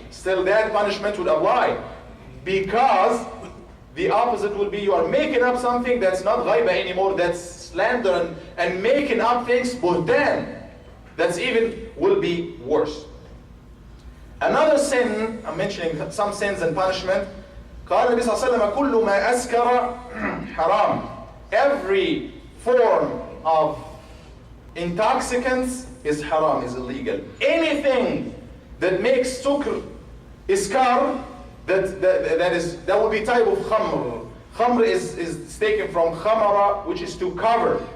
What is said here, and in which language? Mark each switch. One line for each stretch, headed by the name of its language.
English: Still that punishment would apply. Because the opposite will be you are making up something that's not ghaiba anymore, that's slander and making up things, buhtan. That's even will be worse. Another sin, I'm mentioning some sins and punishment.
Arabic: قال النبي صلى الله عليه وسلم كل ما أسكر حرام.
English: Every form of intoxicants is haram, is illegal. Anything that makes sukr, iskar, that will be type of khamr. Khamr is taken from khamara, which is to cover.